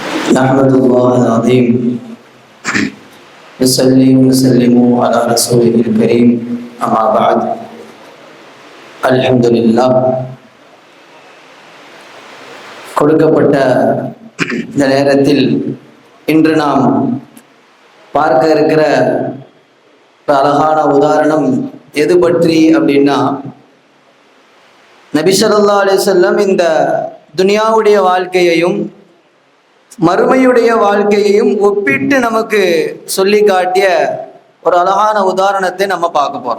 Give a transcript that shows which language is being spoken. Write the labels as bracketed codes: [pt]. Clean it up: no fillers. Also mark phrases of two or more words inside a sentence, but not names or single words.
[ar] نحمد الله العظيم نصلي ونسلم على رسوله الكريم أما بعد الحمد لله. [ta] கொடுக்கப்பட்ட இந்த நேரத்தில் இன்று நாம் பார்க்க இருக்கிற அழகான உதாரணம் எது பற்றி அப்படின்னா, நபி [ar] صلى الله عليه وسلم [ta] இந்த துனியாவுடைய வாழ்க்கையையும் மறுமையுடைய வாழ்க்கையையும் ஒப்பிட்டு நமக்கு சொல்லி காட்டிய ஒரு அழகான உதாரணத்தை நம்ம பார்க்க போறோம்.